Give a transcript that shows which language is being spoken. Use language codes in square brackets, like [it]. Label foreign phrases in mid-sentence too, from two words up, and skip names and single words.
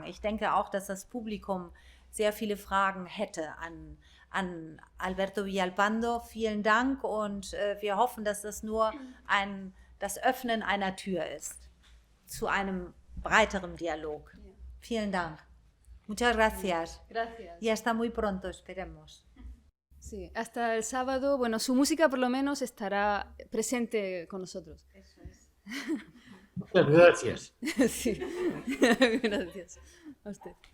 [de] Ich denke auch, dass das Publikum sehr viele Fragen hätte an Alberto Villalpando. Vielen Dank und wir hoffen, dass das nur das Öffnen einer Tür ist zu einem breiteren Dialog. Vielen Dank. [es] Muchas gracias. Gracias. Y hasta muy pronto, esperemos. Sí, hasta el sábado, bueno, su música por lo menos estará presente con nosotros. Eso es. Muchas gracias. Sí, gracias a usted.